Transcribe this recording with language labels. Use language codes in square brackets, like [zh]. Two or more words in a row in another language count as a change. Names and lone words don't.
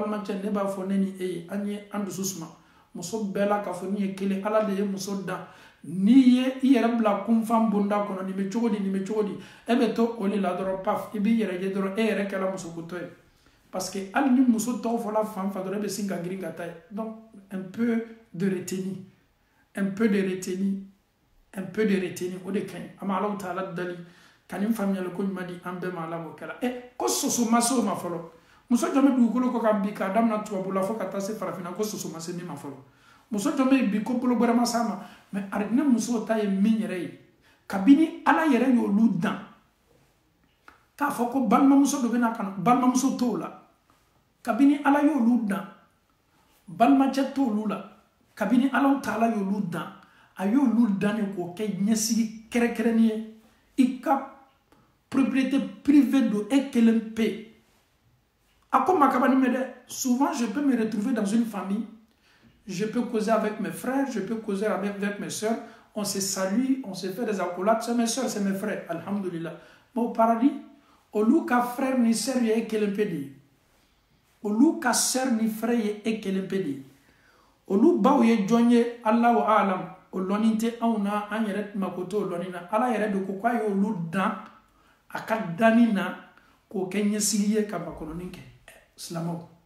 [bm] balimacɛ ne b'a fɔ ne ni e ye an ye an dusu suma muso bɛɛ la k'a fɔ ni ye kelen ala de ye muso dan n'i ye i yɛrɛ bila kunfan bonda kɔnɔ nin bɛ cogo di nin bɛ cogo di e bɛ to o de la dɔrɔn paf i b'i yɛrɛ ye dɔrɔn e yɛrɛ kɛra musokotɔ ye [fr] parce que [bm] hali ni muso tɔw fɔla fan fan dɔrɔn e bɛ sin ka girin ka taa ye [fr] donc un peu de retenue un peu de retenue un peu de retenue [bm] o de ka ɲi an bɛ Alahu Taala dali ka nin faamuyali ko ɲuman di an bɛɛ ma ala b'o kɛra ko soso ma se o ma fɔlɔ muso jɔn bɛ dugukolo kɔ ka bin k'a daminɛ tubabula fo ka taa se farafinna ko soso ma se min ma fɔlɔ muso jɔn bɛ yen bi ko bolo gbɛrɛ ma s'a ma mais arijinɛ musow ta ye min yɛrɛ ye kabini ala yɛrɛ y'olu dan k'a fɔ ko balimamuso dɔ bɛna ka na balimamuso t'o la kabini ala y'olu dan balimacɛ t'olu la kabini ala taala y'olu dan a y'olu dan de k'o kɛ ɲɛsigi kɛrɛkɛrɛnni ye i ka propriété privée do e kelen pe a ko makabani mɛ dɛ [fr] souvent je peux me retrouver dans une famille je peux causer avec mes frères je peux causer avec mes soeurs on se salue on se fait des accolades c'est mes soeurs c'est mes frères alhamdulillah mais au paradis [bm] olu ka frère ni sœur ye e kelen pe de ye olu ka sœur ni frère ye e kelen pe de ye olu baw ye jɔn ye Allahu alam o lɔnni tɛ anw na an yɛrɛ mako t'o lɔnni na ala yɛrɛ de ko k'a ye olu dan a ka danni na k'o kɛ ɲɛsigi ye ka makɔnɔni kɛ silamɛw